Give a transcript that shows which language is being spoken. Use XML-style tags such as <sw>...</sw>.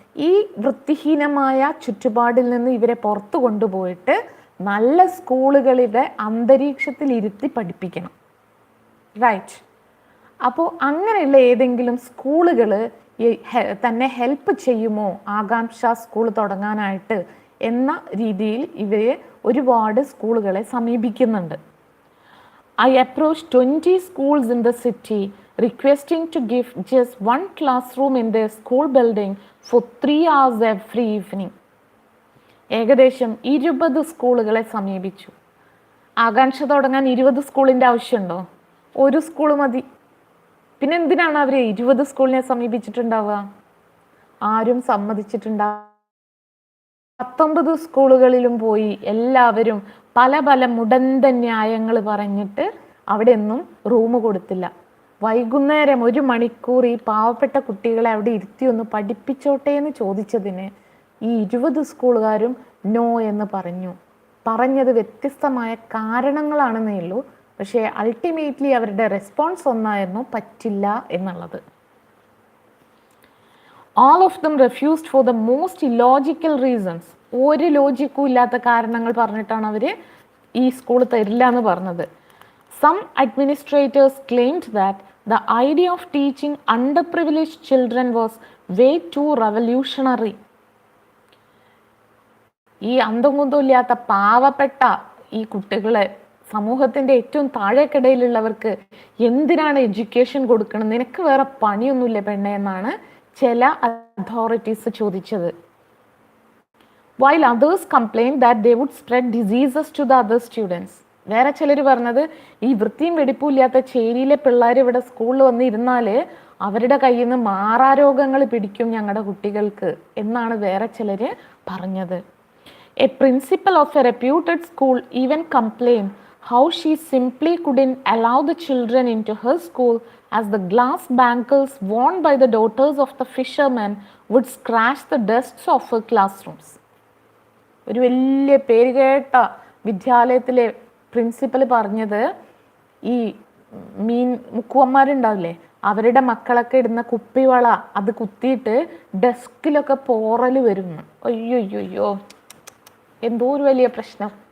<ml>ഈ വൃത്തിഹീനമായ ചുറ്റുപാടിൽ നിന്ന് ഇവരെ പുറത്തു കൊണ്ടുപോയിട്ട് നല്ല സ്കൂളുകളുടെ അന്തരീക്ഷത്തിൽ ഇരുത്തി പഠിപ്പിക്കണം. റൈറ്റ്. അപ്പോൾ അങ്ങനെയുള്ള ഏതെങ്കിലും സ്കൂളുകൾ തന്നെ ഹെൽപ്പ് ചെയ്യുമോ ആകാംക്ഷ സ്കൂൾ തുടങ്ങാനായിട്ട് എന്ന രീതിയിൽ ഇവർ ഒരുപാട് സ്കൂളുകളെ സമീപിക്കുന്നുണ്ട്.</ml> <en>I approached 20 schools in the city requesting to give just 1 classroom in their school building for 3 hours every evening.</en> <ml>ഏകദേശം 20 സ്കൂളുകളെ സമീപിച്ചു. ആകാംക്ഷ തുടങ്ങാൻ 20 സ്കൂളിൻ്റെ ആവശ്യമുണ്ടോ? ഒരു സ്കൂൾ മതി. പിന്നെ എന്തിനാണ് അവർ 20 സ്കൂളിനെ സമീപിച്ചിട്ടുണ്ടാവുക? ആരും സമ്മതിച്ചിട്ടുണ്ടാവുക. 19 സ്കൂളുകളിലും പോയി എല്ലാവരും പല പല മുടന്ത ന്യായങ്ങൾ പറഞ്ഞിട്ട് അവിടെ ഒന്നും റൂം കൊടുത്തില്ല. വൈകുന്നേരം 1 മണിക്കൂർ ഈ പാവപ്പെട്ട കുട്ടികളെ അവിടെ ഇരുത്തി ഒന്ന് പഠിപ്പിച്ചോട്ടെ എന്ന് ചോദിച്ചതിന് ഈ 20 സ്കൂളുകാരും നോ എന്ന് പറഞ്ഞു. പറഞ്ഞത് വ്യത്യസ്തമായ കാരണങ്ങളാണെന്നേ ഉള്ളൂ, പക്ഷേ അൾട്ടിമേറ്റ്ലി അവരുടെ റെസ്പോൺസ് ഒന്നായിരുന്നു, പറ്റില്ല എന്നുള്ളത്.</ml> <en>All of them refused for the most illogical reasons.</en> <ml>ഒരു ലോജിക്കും ഇല്ലാത്ത കാരണങ്ങൾ പറഞ്ഞിട്ടാണ് അവർ ഈ സ്കൂൾ തരില്ല എന്ന് പറഞ്ഞത്.</ml> <en>Some administrators claimed that the idea of teaching underprivileged children was way too revolutionary.</en> <ml>ഈ അന്തം കുന്തം ഇല്ലാത്ത പാവപ്പെട്ട ഈ കുട്ടികളെ, സമൂഹത്തിൻ്റെ ഏറ്റവും താഴേക്കിടയിലുള്ളവർക്ക് എന്തിനാണ് എഡ്യൂക്കേഷൻ കൊടുക്കണം, നിനക്ക് വേറെ പണിയൊന്നുമില്ല പെണ്ണെ എന്നാണ് ചില അതോറിറ്റീസ് ചോദിച്ചത്.</ml> <en>While others complained that they would spread diseases to the other students.</en> <ml>വേറെ ചിലർ പറഞ്ഞത് ഈ വൃത്തിയും വെടിപ്പും ഇല്ലാത്ത ചേരിയിലെ പിള്ളേർ ഇവിടെ സ്കൂളിൽ വന്ന് ഇരുന്നാൽ അവരുടെ കയ്യിൽ നിന്ന് മാറാരോഗങ്ങൾ പിടിക്കും ഞങ്ങളുടെ കുട്ടികൾക്ക് എന്നാണ് വേറെ ചിലർ പറഞ്ഞത്.</ml> <en>A principal of a reputed school even complained how she simply couldn't allow the children into her school as the glass bangles worn by the daughters of the fishermen would scratch the desks of her classrooms.</en> <ml>ഒരു വലിയ പേരുകേട്ട വിദ്യാലയത്തിലെ principal പറഞ്ഞത്, ഈ മീൻ മുക്കുവന്മാരുണ്ടാവില്ലേ, അവരുടെ മക്കളൊക്കെ ഇടുന്ന കുപ്പിവള അത് കുത്തിയിട്ട് ഡെസ്കിലൊക്കെ പോറൽ വരുന്നു. അയ്യോ, എന്തോ ഒരു വലിയ പ്രശ്നം.</ml>